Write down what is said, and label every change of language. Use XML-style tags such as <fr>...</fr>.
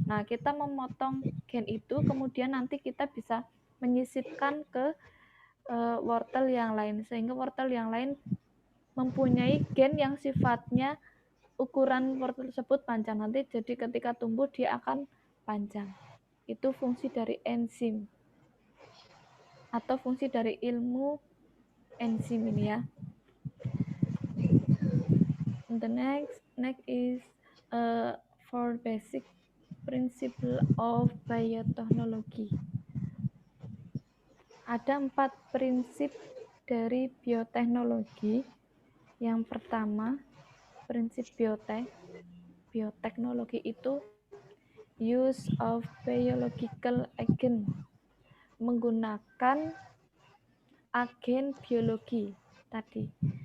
<id>Nah, kita memotong gen itu, kemudian nanti kita bisa menyisipkan ke wortel yang lain, sehingga wortel yang lain mempunyai gen yang sifatnya ukuran wortel tersebut panjang. Nanti jadi ketika tumbuh dia akan panjang. Itu fungsi dari enzim. atau fungsi dari ilmu enzim ini ya.</id> <en>The next is for basic principle of biotechnology.</en> <id>Ada 4 prinsip dari bioteknologi. Yang pertama, prinsip bioteknologi itu</id> <en>use of biological agent,</en> <id>menggunakan agen biologi tadi.</id>